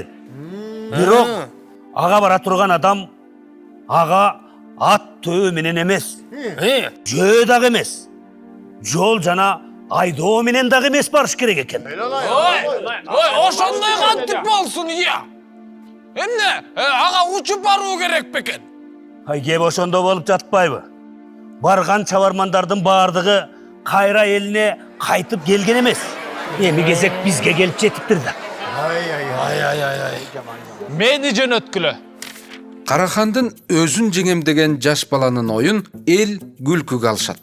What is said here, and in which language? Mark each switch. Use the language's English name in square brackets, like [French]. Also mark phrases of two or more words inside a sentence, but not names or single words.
[Kyrgyz] Бирок ага бара турган адам ага ат төө менен эмес. Жөө дагы эмес. Жол жана айдоо менен дагы эмес барыш керек экен. Ошондой кантип болсун, ия. Emne, ağa uçup barуу керек бекен. Ай кеп ошондо болуп жатпайбы? Барган чабармандардын баардыгы кайра элине кайтып келген эмес. Эми кезек бизге келип жетиптир да. Мени жөнөткүлө. Карахандын өзүн жеңем деген жаш баланын оюн эл күлкүгө алышат.